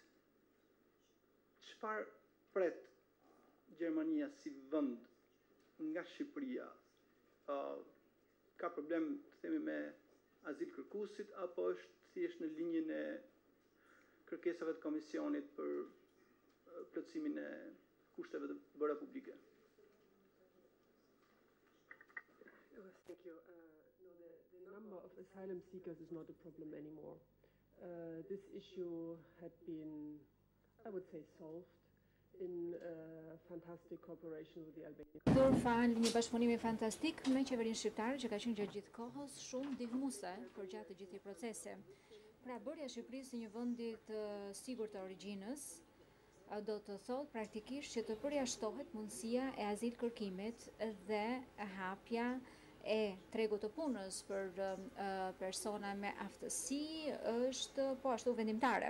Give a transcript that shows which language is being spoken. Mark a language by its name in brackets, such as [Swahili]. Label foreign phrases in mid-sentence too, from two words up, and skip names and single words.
[Albanian] Çfarë pret Gjermania si vend nga Shqipëria? Ka problem, të themi, me azil kërkuesit apo është thjesht në linjën e kërkesave të Komisionit për plotësimin e kushteve të bëra publike? [English] Thank you. The number of asylum seekers is not a problem anymore. This issue had been, I would say, solved in fantastic cooperation with the Albanian. [Albanian] Kur fal një bashkëpunimi fantastik me qeverinë shqiptare që ka qenë gjatë gjithë kohës shumë ndihmuese për gjatë të gjithë këtij procesi. Pra bërja e Shqipërisë si një vendi të sigurt të origjinës do të thotë praktikisht që të përjashtohet mundësia e azil kërkimit dhe hapja e tregut të punës për persona me aftësi është po ashtu vendimtare.